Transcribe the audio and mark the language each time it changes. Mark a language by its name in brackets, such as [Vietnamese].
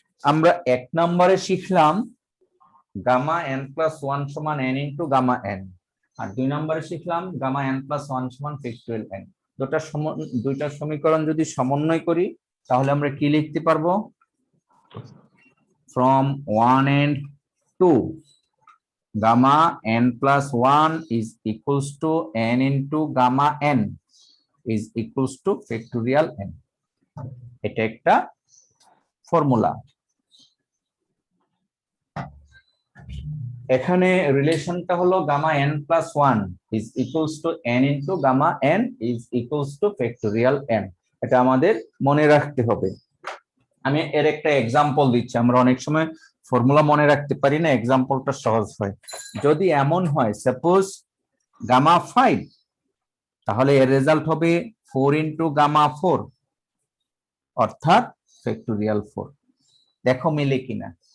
[Bangla] আমরা 1 নম্বরে শিখলাম গামা n+1 সমান n ইন্টু গামা n, আর 2 নম্বরে শিখলাম গামা n+1 সমান ফ্যাক্টরিয়াল n। দুইটা সমীকরণ যদি সমন্বয় করি তাহলে আমরা কি লিখতে পারবো? [English] from 1 and 2 gamma n+1 is equals to n into gamma n is equals to factorial n। [Bangla] এটা একটা ফর্মুলা। এখানে রিলেশনটা হলো [English] Gamma n+1 is equals to n into gamma n is equals to factorial n। [Bangla] এটা আমাদের মনে রাখতে হবে। আমি এর একটা এক্সাম্পল দিচ্ছি। আমরা অনেক সময় ফর্মুলা মনে রাখতে পারি না, এক্সাম্পলটা সহজ হয়। যদি এমন হয় সাপোজ গামা 5, তাহলে এর রেজাল্ট হবে 4 ইন্টু গামা 4 অর্থাৎ ফ্যাক্টোরিয়াল 4। দেখো মিলে কিনা।